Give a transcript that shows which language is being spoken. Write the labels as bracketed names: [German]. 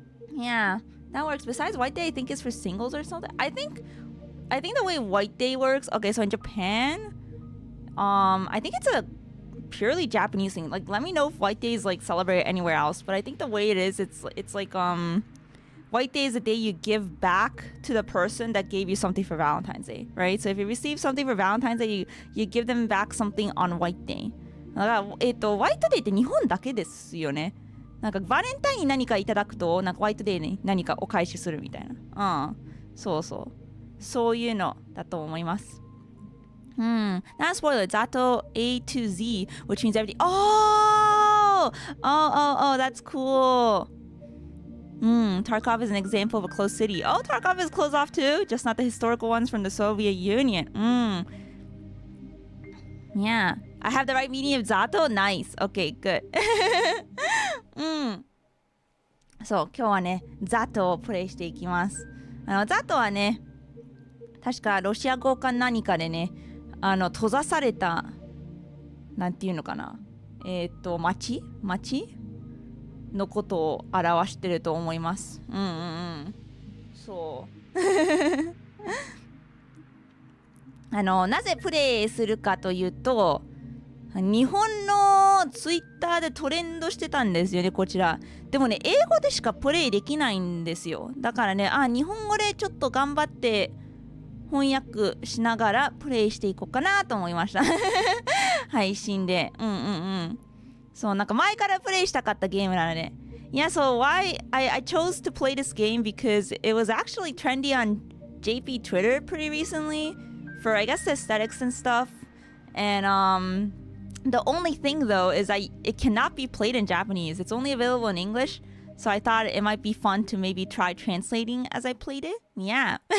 [English] Yeah, that works. Besides White Day, I think it's for singles or something. I think the way White Day works, okay, so in Japan, I think it's a purely Japanese thing. Like, let me know if White Day is celebrated anywhere else, but I think the way it is, it's like White Day is the day you give back to the person that gave you something for Valentine's Day, right? So if you receive something for Valentine's Day, you give them back something on White Day. [Japanese] だからホワイトデーって日本だけですよね。バレンタインに何かいただくとホワイトデーに何かお返しするみたいな。そういうのだと思います。 [English] Not a spoiler. Z.A.T.O. A to Z, which means everything. Oh, that's cool. Tarkov is an example of a closed city. Oh, Tarkov is closed off too, just not the historical ones from the Soviet Union. Yeah, I have the right meaning of Z.A.T.O. Nice. Okay, good. [Japanese] そう、今日はね、Z.A.T.O. をプレイしていきます。 Z.A.T.O. はね、確かロシア語か何かでね、閉ざされた、なんていうのかな、町のことを表してると思います。そう。なぜプレイするかというと、日本のツイッターでトレンドしてたんですよね、こちら。でもね、英語でしかプレイできないんですよ。だからね、日本語でちょっと頑張って翻訳しながらプレイしていこうかなと思いました。配信で。そう、なんか前からプレイしたかったゲームなので。 [English] Yeah, so I chose to play this game because it was actually trendy on JP Twitter pretty recently for, I guess, the aesthetics and stuff. And the only thing though is it cannot be played in Japanese. It's only available in English. So I thought it might be fun to maybe try translating as I played it. Yeah.